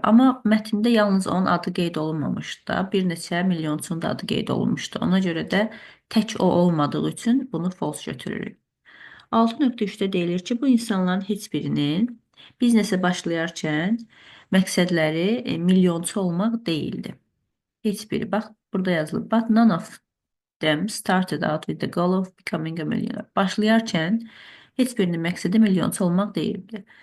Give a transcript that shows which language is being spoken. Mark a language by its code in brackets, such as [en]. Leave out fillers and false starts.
[az] Amma mətndə yalnız onun adı qeyd olunmamışdı da, bir neçə milyonçunun da adı qeyd olunmuşdu. Ona görə də tək o olmadığı üçün bunu false götürürük. 6.3-də deyilir ki, bu insanların heç birinin biznesə başlayarkən məqsədləri milyonçu olmaq deyildi. Heç biri. Bax, burada yazılıb. [en] But none of them started out with the goal of becoming a millionaire. [az] Başlayarkən heç birinin məqsədi milyonçu olmaq deyildi.